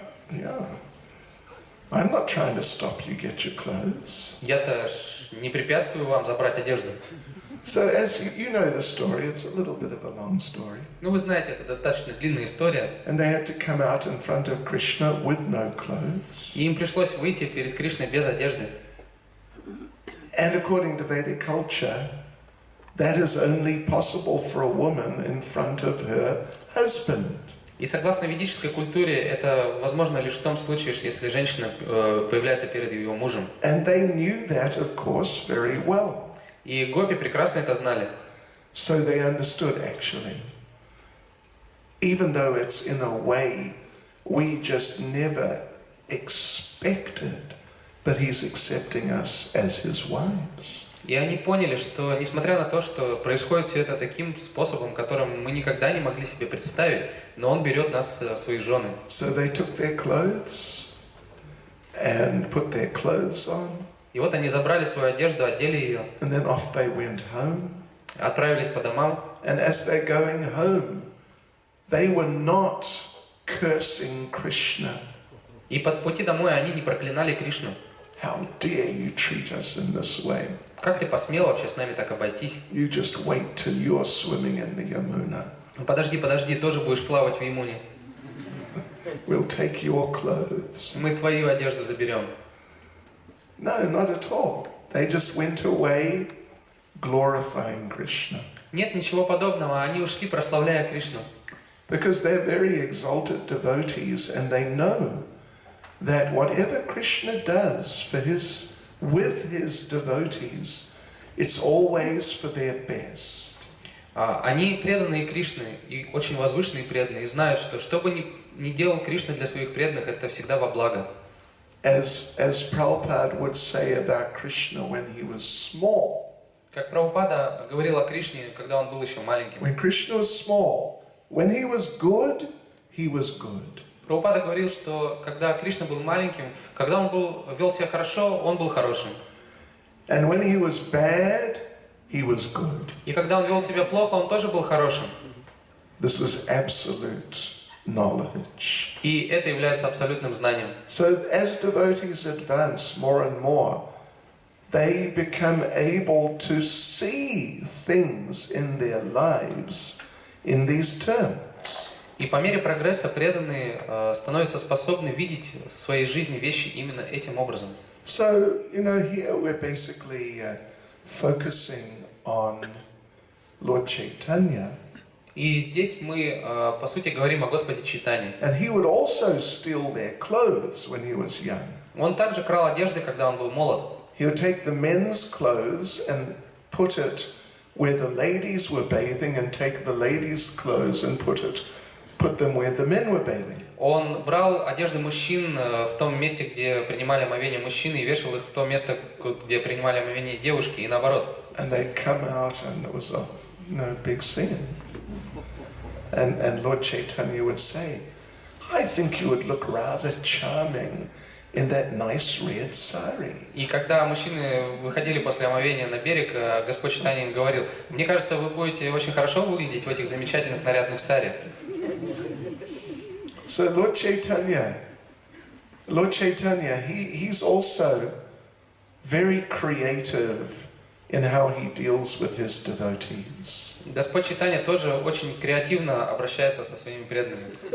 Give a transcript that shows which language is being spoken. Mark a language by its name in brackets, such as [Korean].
[English] Yeah. I'm not trying to stop you get your clothes. [Russian] Я-то не препятствую вам забрать одежду. [English] So as you know the story, it's a little bit of a long story. [Russian] Ну, вы знаете, это достаточно длинная история. [English] And they had to come out in front of Krishna with no clothes. [Russian] И им пришлось выйти перед Кришной без одежды. [English] And according to Vedic culture, that is only possible for a woman in front of her husband. [Russian] И согласно ведической культуре, это возможно лишь в том случае, если женщина появляется перед его мужем. [English] And they knew that, of course, very well. [Russian] И гопи прекрасно это знали. [English] So they understood, actually, even though it's in a way we just never expected, but he's accepting us as his wives. [Russian] И они поняли, что несмотря на то, что происходит все это таким способом, которым мы никогда не могли себе представить, но он берет нас в свои жены. [English] So they took their clothes and put their clothes on. [Russian] И вот они забрали свою одежду, одели ее, [English] And then off they went home. [Russian] отправились по домам. [English] And as they're going home, they were not cursing Krishna. [Russian] И по пути домой они не проклинали Кришну. [English] How dare you treat us in this way? [Russian] Как ты посмел вообще с нами так обойтись? [English] You just wait till you're swimming in the Yamuna. [Russian] Подожди, тоже будешь плавать в Ямуне. [English] We'll take your clothes. [Russian] Мы твою одежду заберем. [English] No, not at all. They just went away glorifying Krishna. [Russian] Нет ничего подобного, они ушли, прославляя Кришну. [English] Because they're very exalted devotees and they know that whatever Krishna does with his devotees, it's always for their best. [Russian] Они преданные Кришны, и очень возвышенные преданные, и знают, что бы ни делал Кришна для своих преданных, это всегда во благо. [English] As Prabhupada would say about Krishna when he was small. [Russian] Как Прабхупада говорил о Кришне, когда он был еще маленьким. [English] When Krishna was small, when he was good, he was good. [Russian] Прабхупада говорил, что когда Кришна был маленьким, когда он вел себя хорошо, он был хорошим. [English] And when he was bad, he was good. [Russian] И когда он вел себя плохо, он тоже был хорошим. [English] This is absolute knowledge. [Russian] И это является абсолютным знанием. [English] So as devotees advance more and more, they become able to see things in their lives in these terms. [Russian] И по мере прогресса преданные становятся способны видеть в своей жизни вещи именно этим образом. [English] So, here we're basically focusing on Lord Chaitanya. [Russian] И здесь мы, по сути, говорим о Господе Чайтанье. [English] And he would also steal their clothes when he was young. [Russian] Он также крал одежды, когда он был молод. [English] He would take the men's clothes and put it where the ladies were bathing and take the ladies' clothes and put them where the men were bathing. [Russian] Он брал одежды мужчин в том месте, где принимали омовение мужчины, и вешал их в то место, где принимали омовение девушки, и наоборот. [English] And they come out and it was a big sin. And Lord Chaitanya would say, I think you would look rather charming in that nice red sari. [Russian] И когда мужчины выходили после омовения на берег, Господь Чайтанья им говорил: мне кажется, вы будете очень хорошо выглядеть в этих замечательных нарядных сари. [English] So Lord Chaitanya Lord Chaitanya, he's also very creative in how he deals with his devotees. [Russian] Господь Чайтанья тоже очень креативно обращается со своими преданными.